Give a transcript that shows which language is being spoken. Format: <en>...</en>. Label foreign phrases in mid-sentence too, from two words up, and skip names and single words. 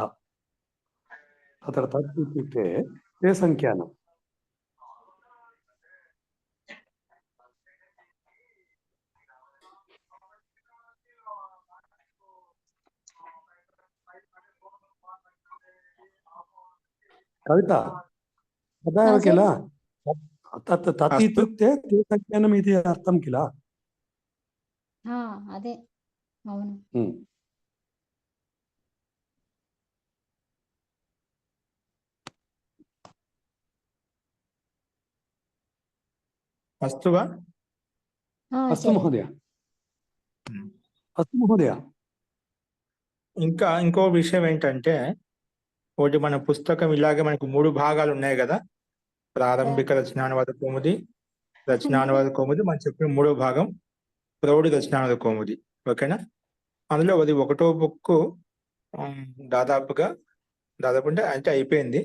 <sa>తత్ర తత్ ఇత్యుక్తే తే సంఖ్యానం. కవిత तथा किल तत् तत् इत्युक्ते ते संख्यानम् इति अर्थं किल?</sa> <te>అదే అవును.</te> <sa>अस्तु वा? अस्तु महोदय, अस्तु महोदय.</sa> <te>ఇంకా ఇంకో విషయం ఏంటంటే, ఒకటి మన పుస్తకం ఇలాగే మనకు 3 భాగాలు ఉన్నాయి కదా, ప్రారంభిక రచనానువాద కౌముది, రచనానువాద కౌముది, మనం చెప్పిన 3వ భాగం ప్రౌఢ రచనానువాద కౌముది. ఓకేనా? అందులో అది 1వ బుక్ దాదాపు అంటే అయిపోయింది.</te>